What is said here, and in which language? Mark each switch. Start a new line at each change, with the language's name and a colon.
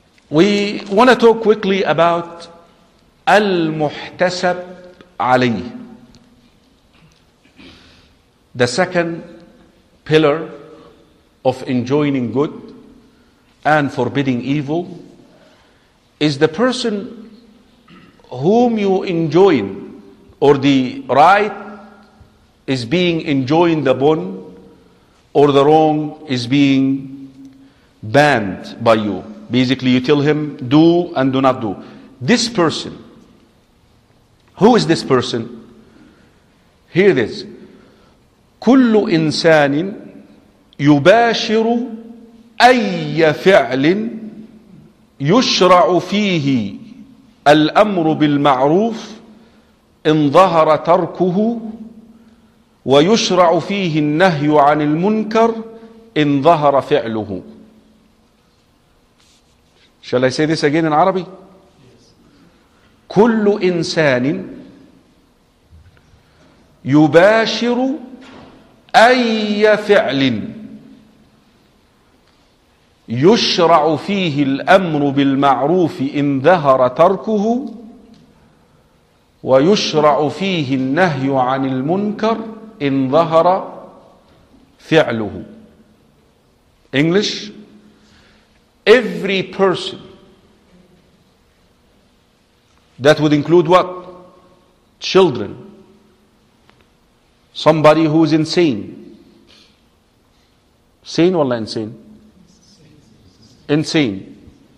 English: We want to talk quickly about Al-Muhtasab Ali, the second pillar of enjoining good and forbidding evil, is the person whom you enjoin, or the right is being enjoined upon, or the wrong is being banned by you. Basically, you tell him, do and do not do. This person, who is this person? Hear this.
Arabic: كل إنسان يباشر أي فعل يشرع فيه الأمر بالمعروف إن ظهر تركه ويشرع فيه النهي عن المنكر إن ظهر فعله.
English: Shall I say this again in Arabic? Yes.
Arabic: كل إنسان يباشر أي فعل يشرع فيه الأمر بالمعروف إن ظهر تركه ويشرع فيه النهي عن المنكر إن ظهر فعله.
English: English. Every person, that would include what? Children, somebody who is insane or insane? Insane.